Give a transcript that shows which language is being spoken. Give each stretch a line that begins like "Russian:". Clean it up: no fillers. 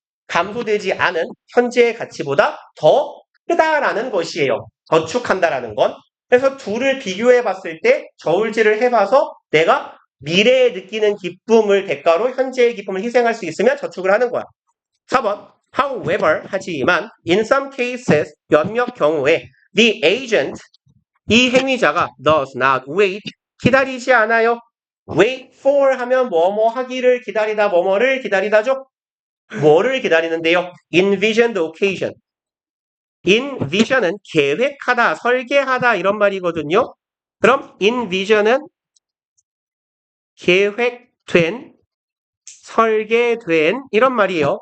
Korean: 감소되지 않은 현재의 가치보다 더 크다라는 것이에요. 저축한다라는 건. 그래서 둘을 비교해 봤을 때 저울질을 해봐서 내가 미래에 느끼는 기쁨을 대가로 현재의 기쁨을 희생할 수 있으면 저축을 하는 거야. 4번.
English: However,
Korean: 하지만
English: in some cases,
Korean: 몇몇 경우에
English: the agent,
Korean: 이 행위자가
English: does not wait,
Korean: 기다리지 않아요. wait for 하면 뭐뭐 하기를 기다리다, 뭐뭐를 기다리다죠. 뭐를 기다리는데요?
English: envision the occasion.
Korean: envision은 계획하다, 설계하다 이런 말이거든요. 그럼 envision은 계획된, 설계된 이런 말이에요.